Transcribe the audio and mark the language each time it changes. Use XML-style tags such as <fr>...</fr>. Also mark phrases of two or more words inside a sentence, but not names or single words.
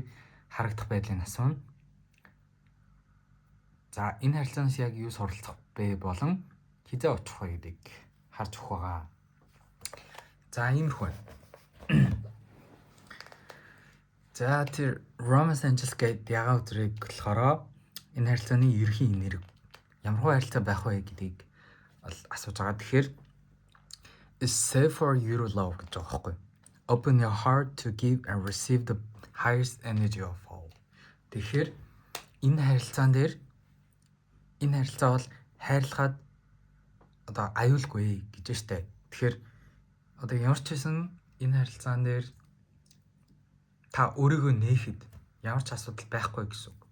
<mn>Харагдах байдлыг асууна. За, энэ харилцаанаас яг юу суралцах бэ болон хизээ очих вэ гэдгийг харж өгөх байгаа. За, иймэрхүү байна. За, тэр Romance Angels гэдэг ягаа үзрэг болохоор энэ харилцааны ерөнхий энерги ямархуу харилцаа байх вэ гэдгийг асууж байгаа. Тэгэхээр</mn> <en>is safe for you to love</en> <mn>гэж байгаа байхгүй. Open your heart to give and receive the highest energy of all. Тэгэхээр энэ харилцаа бол хайрлахад одоо аюулгүй гэж штэ. Тэгэхээр одоо ямар ч хэсэн энэ харилцаан дээр та өөрийгөө нээхэд ямар ч асуудал байхгүй гэсэн үг.</mn>